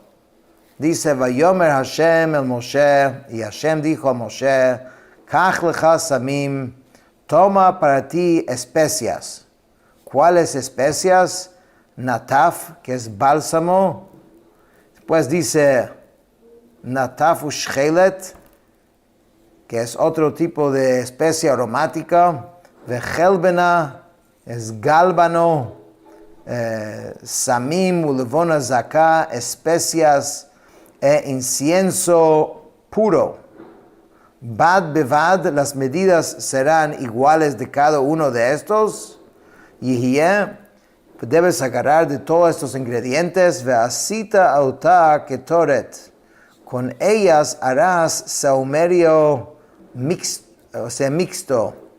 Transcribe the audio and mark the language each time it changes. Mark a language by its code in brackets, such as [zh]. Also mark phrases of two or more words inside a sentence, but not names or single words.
[es] Dice, [he] ויאמר השם אל משה, [es] y Hashem dijo a Moshe, [he] קח לך סמים, [es] toma para ti especias. ¿Cuáles especias? Nataf, que es bálsamo. Después dice, [he] נטף ושחלת, [es] que es otro tipo de especia aromática. Vechelbena, es gálbano. [he] סמים ולבנה זכה, [es] especias e incienso puro. [he] בד בבד, [es] las medidas serán iguales de cada uno de estos. Yihye, debes agarrar de todos estos ingredientes. [he] ועשית אתה קטרת, [es] con ellas harás saumerio mixto.